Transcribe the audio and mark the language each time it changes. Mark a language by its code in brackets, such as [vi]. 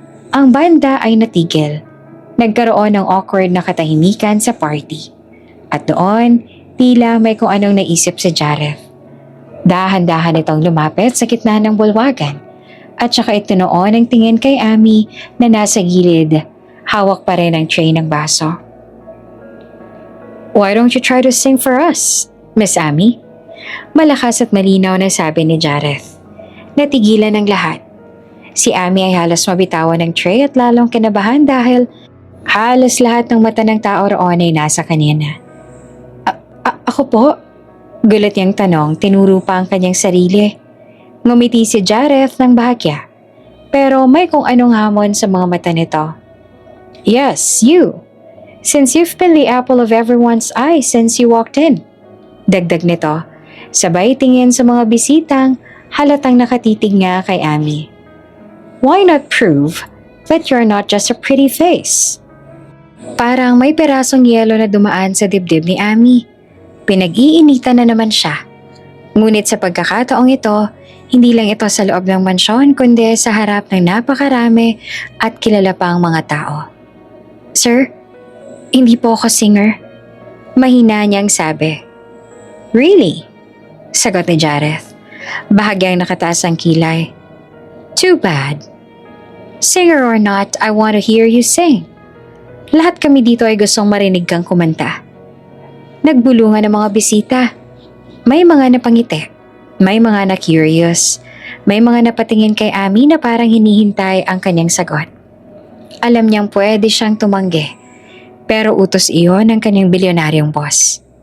[tl] Ang banda ay natigil. Nagkaroon ng awkward na katahimikan sa party. At doon, tila may kung anong naisip si Jareth. Dahan-dahan itong lumapit sa gitna ng bulwagan at saka itinuon ang tingin kay Ami na nasa gilid. Hawak pa rin ang tray ng baso. [en] "Why don't you try to sing for us, Miss Ami?" [tl] Malakas at malinaw na sabi ni Jareth. Natigilan ang lahat. Si Ami ay halos mabitawan ng tray at lalong kinabahan dahil halos lahat ng mata ng tao roon ay nasa kanya na. Ako po?" Gulat niyang tanong, tinuro pa ang kanyang sarili. Ngumiti si Jareth ng bahagya. Pero may kung anong hamon sa mga mata nito. [en] "Yes, you." Since you've been the apple of everyone's eye since you walked in. [tl] Dagdag nito, sabay tingin sa mga bisitang halatang nakatitig nga kay Ami. [en] Why not prove that you're not just a pretty face? [tl] Parang may perasong yelo na dumaan sa dibdib ni Ami. Pinag-iinitan na naman siya. Ngunit sa pagkakataong ito, hindi lang ito sa loob ng mansyon kundi sa harap ng napakarami at kilala pang mga tao. Sir, hindi po ako singer. Mahina niyang sabi. [en] Really? [tl] Sagot ni Jareth. Bahagyang nakataas ang kilay. [en] Too bad. Singer or not, I want to hear you sing. [tl] Lahat kami dito ay gustong marinig kang kumanta. Nagbulungan ng mga bisita. May mga napangiti. May mga na-curious. May mga napatingin kay Ami na parang hinihintay ang kanyang sagot. Alam niyang pwede siyang tumanggi. Pero utos iyon ng kanyang bilyonaryong boss.